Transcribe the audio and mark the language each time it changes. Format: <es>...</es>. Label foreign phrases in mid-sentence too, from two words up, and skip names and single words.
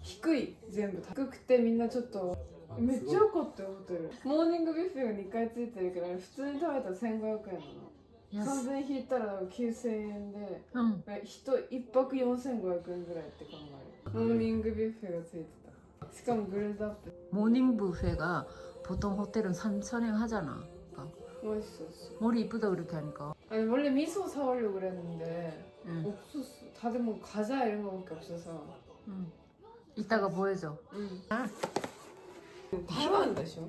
<ja>低い全部低くてみんなちょっとめっちゃ良かったよホテル。モーニングビュッフェが2回ついてるけどあれ普通に食べたら1500円なの。3000円引いたら9000円で、人1泊4500円ぐらいって考える。モーニングビュッフェがついてた。しかもグレードアップ。</ja> <ko>모닝 뷔페가 보통 호텔은 3,000원 하잖아. 그러니까 맛있었어. 머리 이쁘다 그렇게 하니까. 아니 원래 미소 사오려고 그랬는데 없었어. 다들 뭐 과자 이런 거밖에 없어서. 이따가 보여줘. 타이완 대쇼?</ko>